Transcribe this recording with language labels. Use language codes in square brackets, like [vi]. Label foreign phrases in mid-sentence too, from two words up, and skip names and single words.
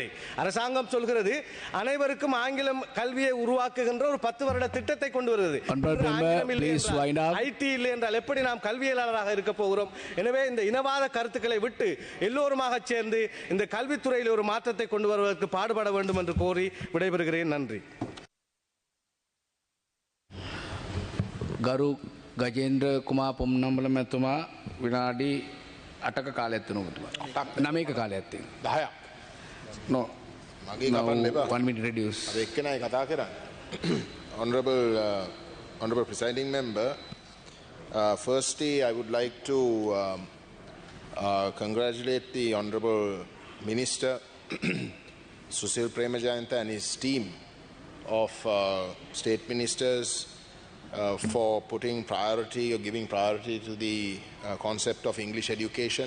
[ta] அரசாங்கம் சொல்கிறது அனைவருக்கும் ஆங்கிலம் கல்வியை உருவாக்குகின்ற ஒரு 10 வருட திட்டத்தை கொண்டு வருகிறது. ஐடி இல்லை என்றால் எப்படி நாம் கல்வியலாளராக இருக்க போகிறோம்? எனவே இந்த இனவாத கருத்துக்களை விட்டு எல்லோருமாக சேர்ந்து இந்த கல்வித்துறையில் ஒரு மாற்றத்தை கொண்டு வருவதற்கு பாடுபட வேண்டும் என்று கோரி விடைபெறுகிறேன். நன்றி. [si] ගරු ගජේන්ද්‍ර කුමාර පොම්නම්බල මැතිතුමා විනාඩි 8ක කාලයක් දෙනවා. 9ක කාලයක් තියෙනවා. 10ක්. no මගේ ගමන් එපා. [en] 1 minute reduce. [si] අර එක්කෙනායි කතා කරන්නේ. [en] Honorable presiding member, firstly I would like to congratulate the honorable minister Susil Premajayantha and his team of state ministers for putting priority or giving priority to the concept of English education.